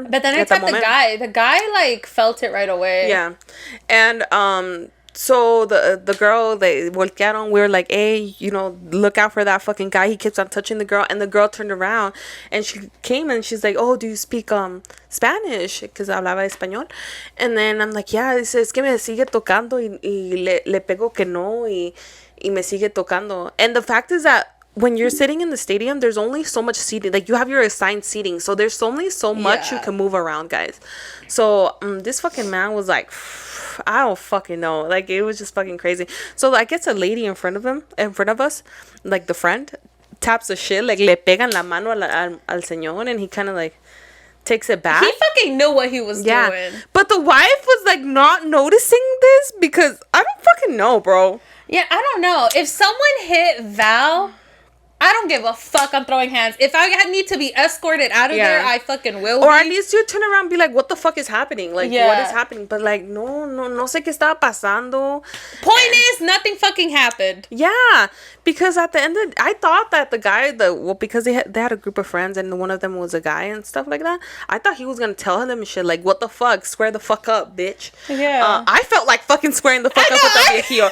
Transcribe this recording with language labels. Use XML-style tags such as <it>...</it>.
<en>But then I tapped the guy. The guy like felt it right away. Yeah. And So the girl, they</en> <es>voltearon.</es> <en>We were like, hey, you know, look out for that fucking guy. He keeps on touching the girl. And the girl turned around and she came and she's like, oh, do you speak Spanish?</en> <es>Because hablaba español.</es> <en>And then I'm like, yeah.</en> <es>Dice, es que me sigue tocando y le pego que no y me sigue tocando.</es> <en>And the fact is that when you're sitting in the stadium, there's only so much seating. Like, you have your assigned seating. So there's only so much you can move around, guys. So this fucking man was like, I don't fucking know. Like, it was just fucking crazy. So I guess a lady in front of us, like the friend, taps the shit.</en> <es>Like, le pegan la mano al señor.</es> <en>And he kind of like takes it back. He fucking knew what he was doing. But the wife was like not noticing this because I don't fucking know, bro. Yeah, I don't know. If someone hit Val, I don't give a fuck. I'm throwing hands. If I need to be escorted out of there, I fucking will. Or at least you turn around and be like, what the fuck is happening? Like, what is happening? But like,</en> <es>no sé qué estaba pasando.</es> <en>Point is, nothing fucking happened. Yeah, because at the end of I thought that the guy, because they had a group of friends and one of them was a guy and stuff like that. I thought he was gonna tell them shit like, what the fuck? Square the fuck up, bitch. Yeah. I felt like fucking squaring the fuck up with that viejillo.</en>